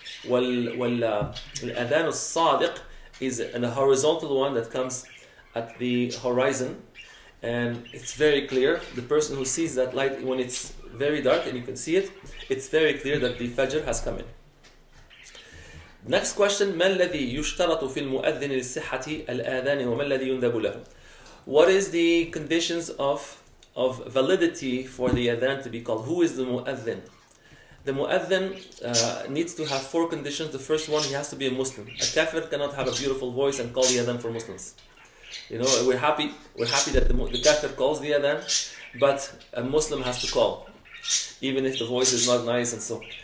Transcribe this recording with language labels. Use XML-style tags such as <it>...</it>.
<en>Al-Adhan al-Sadiq is a horizontal one that comes at the horizon, and it's very clear. The person who sees that light when it's very dark and you can see it, it's very clear that the Fajr has come in. Next question:</en> <ar>ما الذي يشترط في المؤذن لصحة الآذان وما الذي يندب له?</ar> <en>What is the conditions of validity for the adhan to be called? Who is the mu'adhin? the mu'adhin needs to have 4 conditions. The first one, he has to be a Muslim. A kafir cannot have a beautiful voice and call the adhan for Muslims. We're happy that the kafir calls the adhan, but a Muslim has to call, even if the voice is not nice and so.</en>